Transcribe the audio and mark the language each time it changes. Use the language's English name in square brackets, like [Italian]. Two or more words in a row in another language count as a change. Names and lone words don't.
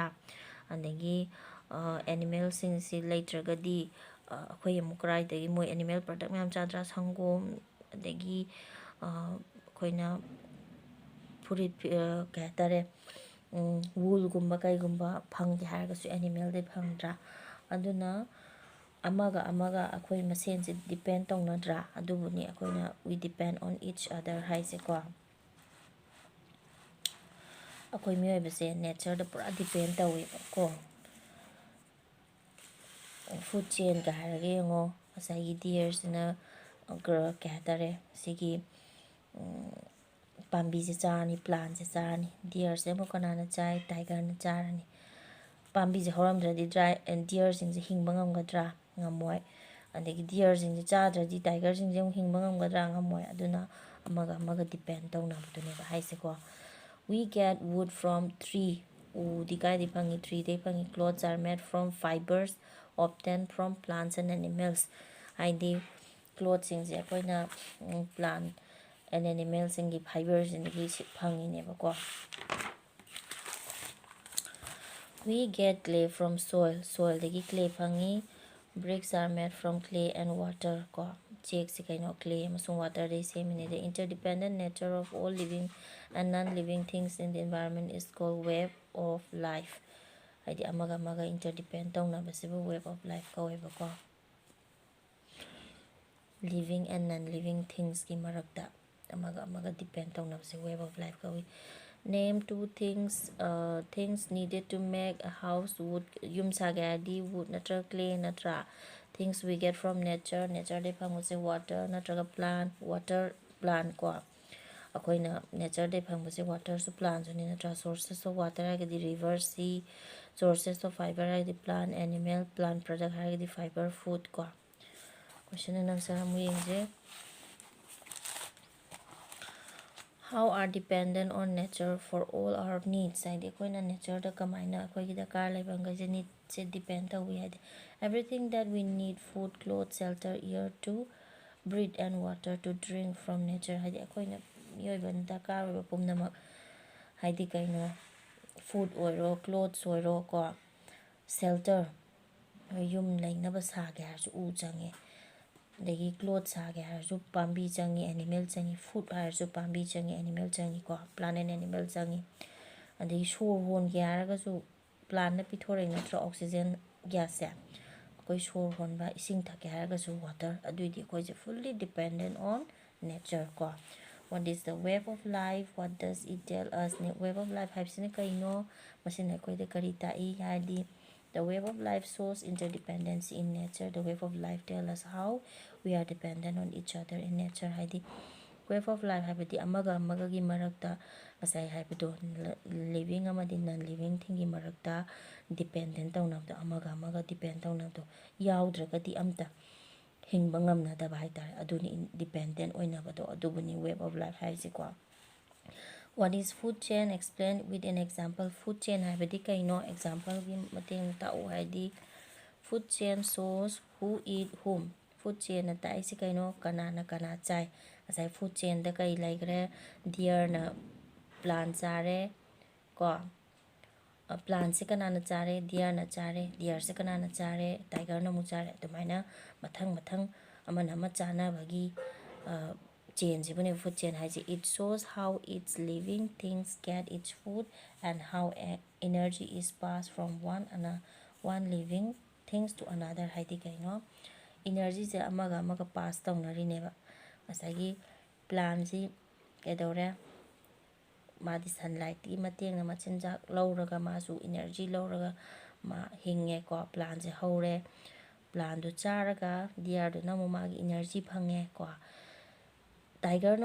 [Manipuri] ꯑꯗꯒꯤ ꯑꯦꯅꯤꯃꯦꯜꯁꯤꯡꯁꯤ ꯂꯩꯇ꯭ꯔꯒꯗꯤ ꯑꯩꯈꯣꯏ ꯑꯃꯨꯛ ꯀꯔꯥꯏꯗꯒꯤ ꯃꯣꯏ ꯑꯦꯅꯤꯃꯦꯜ ꯄ꯭ꯔꯗꯛ ꯃꯌꯥꯝ ꯆꯥꯗ꯭ꯔꯥ, ꯁꯪꯒꯣꯝ, ꯑꯗꯒꯤ ꯑꯩꯈꯣꯏꯅ ꯐꯨꯔꯤꯠ ꯀꯩ ꯍꯥꯏꯇꯥꯔꯦ, ꯋꯨꯜꯒꯨꯝꯕ ꯀꯩꯒꯨꯝꯕ ꯐꯪꯒꯦ ꯍꯥꯏꯔꯒꯁꯨ ꯑꯦꯅꯤꯃꯦꯜꯗꯩ ꯐꯪꯗ꯭ꯔꯥ. ꯑꯗꯨꯅ ꯑꯃꯒ ꯑꯩꯈꯣꯏ ꯃꯁꯦꯟꯁꯦ ꯗꯤꯄꯦꯟ ꯇꯧꯅꯗ꯭ꯔꯥ. ꯑꯗꯨꯕꯨꯅꯤ ꯑꯩꯈꯣꯏꯅ [English] we depend on each other ꯍꯥꯏꯁꯦꯀꯣ. [Manipuri] ꯑꯩꯈꯣই ꯃꯤꯑꯣꯏꯕꯁꯦ ꯅꯦꯆꯔꯗ ꯄꯨꯔꯥ ꯗꯤꯄꯦꯟ ꯇꯧꯋꯦꯕꯀꯣ. ꯐꯨꯗ ꯆꯦꯟꯒ ꯍꯥꯏꯔꯒ ꯌꯦꯡꯉꯣ, ꯉꯁꯥꯏꯒꯤ ꯗꯤꯌꯔꯁꯤꯅ ꯀꯩ ꯍꯥꯏꯇꯥꯔꯦ, ꯁꯤꯒꯤ ꯄꯥꯝꯕꯤꯁꯦ ꯆꯥꯔꯅꯤ, ꯄ꯭ꯂꯥꯟꯁꯦ ꯆꯥꯔꯅꯤ. ꯗꯤꯌꯔꯁꯦ ꯑꯃꯨꯛ ꯀꯅꯥꯅ ꯆꯥꯏ? ꯇꯥꯏꯒꯔꯅ ꯆꯥꯔꯅꯤ. ꯄꯥꯝꯕꯤꯁꯦ ꯍꯧꯔꯝꯗ꯭ꯔꯗꯤ ꯗꯤꯌꯔꯁꯤꯡꯁꯦ ꯍꯤꯡꯕ ꯉꯝꯒꯗ꯭ꯔꯥ? ꯉꯝꯃꯣꯏ. ꯑꯗꯒꯤ ꯗꯤꯌꯔꯁꯤꯡꯁꯦ ꯆꯥꯗ꯭ꯔꯗꯤ ꯇꯥꯏꯒꯔꯁꯤꯡꯁꯦ ꯑꯃꯨꯛ ꯍꯤꯡꯕ ꯉꯝꯒꯗ꯭ꯔꯥ? ꯉꯝꯃꯣꯏ. ꯑꯗꯨꯅ ꯑꯃꯒ ꯗꯤꯄꯦꯟ ꯇꯧꯅꯕꯗꯨꯅꯦꯕ ꯍꯥꯏꯁꯦꯀꯣ. [English] We get wood from tree. [Manipuri] ꯎꯗꯤ ꯀꯥꯏꯗꯩ ꯐꯪꯉꯤ? ꯇ꯭ꯔꯤꯗꯩ ꯐꯪꯉꯤ. [English] Clothes are made from fibers obtained from plants and animals. [Manipuri] ꯍꯥꯏꯗꯤ ꯀ꯭ꯂꯣꯠꯁꯤꯡꯁꯦ ꯑꯩꯈꯣꯏꯅ [English] plant and animals [Manipuri] ꯐꯥꯏꯕꯔꯁꯤꯡꯗꯒꯤ ꯐꯪꯉꯤꯅꯦꯕꯀꯣ. [English] We get clay from soil. [Manipuri] ꯁꯣꯏꯜꯗꯒꯤ clay ꯐꯪꯉꯤ. [English] Bricks are made from clay and water ꯀꯣ. [Manipuri] ꯆꯦꯛꯁꯤ ꯀꯩꯅꯣ clay ꯑꯃꯁꯨꯡ waterꯗꯒꯤ ꯁꯦꯝꯃꯤꯅꯦ. [English] The interdependent nature of all living and non-living things in the environment is called web of life. [Manipuri] ꯍꯥꯏꯗꯤ ꯑꯃꯒ interdepend ꯇꯧꯅꯕꯁꯤꯕꯨ [English] web of life [Manipuri] ꯀꯧꯋꯦꯕꯀꯣ. [English] living and non-living things [Manipuri] ꯀꯤ ꯃꯔꯛꯇ ꯑꯃꯒ depend ꯇꯧꯅꯕꯁꯦ [English] web of life [Manipuri] ꯀꯧꯏ. [English] Name 2 things needed to make a house. Wood, [Manipuri] ꯌꯨꯝ ꯁꯥꯒꯦ ꯍꯥꯏꯔꯗꯤ wood ꯅꯠꯇ꯭ꯔꯒ clay ꯅꯠꯇ꯭ꯔꯥ. [English] Things we get from nature. [Manipuri] ꯅꯦꯆꯔꯗꯩ ꯐꯪꯕꯁꯦ water ꯅꯠꯇ꯭ꯔꯒ plant. [English] water, plant [Manipuri] ꯀꯣ. ꯑꯩꯈꯣꯏꯅ ꯅꯦꯆꯔꯗꯩ ꯐꯪꯕꯁꯦ waterꯁꯨ ꯄ꯭ꯂꯥꯟꯁꯨꯅꯤ ꯅꯠꯇ꯭ꯔꯥ. [English] Sources of water ꯍꯥꯏꯔꯒꯗꯤ river, sea. Sources of fiber ꯍꯥꯏꯔꯒꯗꯤ plant, animal, plant product ꯍꯥꯏꯔꯒꯗꯤ fiber, food ꯀꯣ. Question and answer [Manipuri] ꯑꯃꯨꯛ ꯌꯦꯡꯁꯦ. [English] How are dependent on nature for all our needs. [Manipuri] ꯍꯥꯏꯗꯤ ꯑꯩꯈꯣꯏꯅ ꯅꯦꯆꯔꯗ ꯀꯃꯥꯏꯅ ꯑꯩꯈꯣꯏꯒꯤ ꯗꯔꯀꯥꯔ ꯂꯩꯕ ꯃꯈꯩꯁꯦ ꯅꯤꯗꯁꯦ ꯗꯤꯄꯦꯟ ꯇꯧꯋꯤ ꯍꯥꯏꯗꯤ [English] everything that we need, food, clothes, shelter, air to breathe and water to drink from nature. [Manipuri] ꯍꯥꯏꯗꯤ ꯑꯩꯈꯣꯏꯅ ꯃꯤꯑꯣꯏꯕꯅ ꯗꯔꯀꯥꯔ ꯑꯣꯏꯕ ꯄꯨꯝꯅꯃꯛ, ꯍꯥꯏꯗꯤ ꯀꯩꯅꯣ, ꯐꯨꯗ ꯑꯣꯏꯔꯣ, ꯀ꯭ꯂꯣꯠꯁ ꯑꯣꯏꯔꯣ ꯀꯣ, ꯁꯦꯜꯇꯔ, ꯌꯨꯝ ꯂꯩꯅꯕ ꯁꯥꯒꯦ ꯍꯥꯏꯔꯁꯨ ꯎ ꯆꯪꯉꯦ. ꯑꯗꯒꯤ ꯀ꯭ꯂꯣꯠ ꯁꯥꯒꯦ ꯍꯥꯏꯔꯁꯨ ꯄꯥꯝꯕꯤ ꯆꯪꯉꯤ, ꯑꯦꯅꯤꯃꯦꯜ ꯆꯪꯉꯤ. ꯐꯨꯗ ꯍꯥꯏꯔꯁꯨ ꯄꯥꯝꯕꯤ ꯆꯪꯉꯤ, ꯑꯦꯅꯤꯃꯦꯜ ꯆꯪꯉꯤꯀꯣ. [English] plant and animal [Manipuri] ꯆꯪꯉꯤ. ꯑꯗꯒꯤ ꯁꯣꯔ ꯍꯣꯟꯒꯦ ꯍꯥꯏꯔꯒꯁꯨ ꯄ꯭ꯂꯥꯟꯅ ꯄꯤꯊꯣꯔꯛꯏ ꯅꯠꯇ꯭ꯔꯣ [English] oxygen gas [Manipuri] ꯑꯩꯈꯣꯏ ꯁꯣꯔ ꯍꯣꯟꯕ ꯏꯁꯤꯡ ꯊꯛꯀꯦ ꯍꯥꯏꯔꯒꯁꯨ ꯋꯥꯇꯔ ꯑꯗꯨꯏꯗꯤ ꯑꯩꯈꯣꯏꯁꯦ ꯐꯨꯜꯂꯤ [English] dependent on nature ꯀꯣ what is the wave of life what does it tell us wave of life [Manipuri] ꯍꯥꯏꯕꯁꯤꯅ ꯀꯩꯅꯣ ꯃꯁꯤꯅ ꯑꯩꯈꯣꯏꯗ ꯀꯔꯤ ꯇꯥꯛꯏ ꯍꯥꯏꯔꯗꯤ [English] the wave of life shows interdependency in nature the wave of life tell us how we are dependent on each other in nature [Manipuri] ꯍꯥꯏꯗꯤ [English] wave of life [Manipuri] ꯍꯥꯏꯕꯗꯤ ꯑꯃꯒ ꯑꯃꯒꯒꯤ ꯃꯔꯛꯇ ꯉꯁꯥꯏ ꯍꯥꯏꯕꯗꯣ ꯂꯤꯕꯤꯡ ꯑꯃꯗꯤ [English] non living things [Manipuri] ꯃꯔꯛꯇ ꯗꯤꯄꯦꯟꯗꯦꯟ ꯇꯧꯅꯕꯗꯣ ꯑꯃꯒ ꯑꯃꯒ ꯗꯤꯄꯦꯟ ꯇꯧꯅꯕꯗꯣ ꯌꯥꯎꯗ꯭ꯔꯒꯗꯤ ꯑꯝꯇ ꯍꯤꯡꯕ ꯉꯝꯅꯗꯕ ꯍꯥꯏꯇꯥꯔꯦ ꯑꯗꯨꯅꯤ ꯗꯤꯄꯦꯟꯗꯦꯟ ꯑꯣꯏꯅꯕꯗꯣ ꯑꯗꯨꯕꯨꯅꯤ [English] web of life [Manipuri] ꯍꯥꯏꯁꯤꯀꯣ [English] what is food chain explain with an example food chain [Manipuri] ꯍꯥꯏꯕꯗꯤ ꯀꯩꯅꯣ ꯑꯦꯛꯖꯥꯝꯄꯜꯒꯤ ꯃꯇꯦꯡ ꯇꯥꯛꯎ ꯍꯥꯏꯗꯤ [English] food chain shows who eat whom food chain [Manipuri] ꯇꯥꯛꯏꯁꯤ ꯀꯩꯅꯣ ꯀꯅꯥꯅ ꯀꯅꯥ ꯆꯥꯏ ꯉꯁꯥꯏ [English] food chain [Manipuri] ꯗ ꯀꯩ ꯂꯩꯈ꯭ꯔꯦ ꯗꯤꯌꯔꯅ ꯄ꯭ꯂꯥꯟ ꯆꯥꯔꯦ ꯀꯣ ꯄ꯭ꯂꯥꯟꯁꯦ ꯀꯅꯥꯅ ꯆꯥꯔꯦ ꯗꯤꯌꯔꯅ ꯆꯥꯔꯦ ꯗꯤꯌꯔꯁꯦ ꯀꯅꯥꯅ ꯆꯥꯔꯦ ꯇꯥꯏꯒꯔꯅ ꯑꯃꯨꯛ ꯆꯥꯔꯦ ꯑꯗꯨꯃꯥꯏꯅ ꯃꯊꯪ ꯃꯊꯪ ꯑꯃꯅ ꯑꯃ ꯆꯥꯅꯕꯒꯤ ꯆꯦꯟꯁꯤꯕꯨꯅꯦ [English] food chain ꯍꯥꯏꯁꯦ it shows how its living things get its food and how energy is passed from one living things to another [Manipuri] ꯍꯥꯏꯗꯤ ꯀꯩꯅꯣ ꯏꯅꯔꯖꯤꯁꯦ ꯑꯃꯒ ꯑꯃꯒ ꯄꯥꯁ ꯇꯧꯅꯔꯤꯅꯦꯕ ꯉꯁꯥꯏꯒꯤ ꯄ꯭ꯂꯥꯟꯁꯤ ꯀꯩꯗꯧꯔꯦ ꯃꯥꯗꯤ ꯁꯟꯂꯥꯏꯠꯀꯤ ꯃꯇꯦꯡꯅ ꯃꯆꯤꯟꯖꯥꯛ ꯂꯧꯔꯒ ꯃꯥꯁꯨ ꯏꯅꯔꯖꯤ ꯂꯧꯔꯒ ꯃꯥ ꯍꯤꯡꯉꯦꯀꯣ ꯄ꯭ꯂꯥꯟꯁꯦ ꯍꯧꯔꯦ ꯄ꯭ꯂꯥꯟꯗꯨ ꯆꯥꯔꯒ ꯗꯤꯌꯔꯗꯨꯅ ꯑꯃꯨꯛ ꯃꯥꯒꯤ ꯏꯅꯔꯖꯤ ꯐꯪꯉꯦ ꯀꯣ ꯇꯥꯏꯒꯔꯅ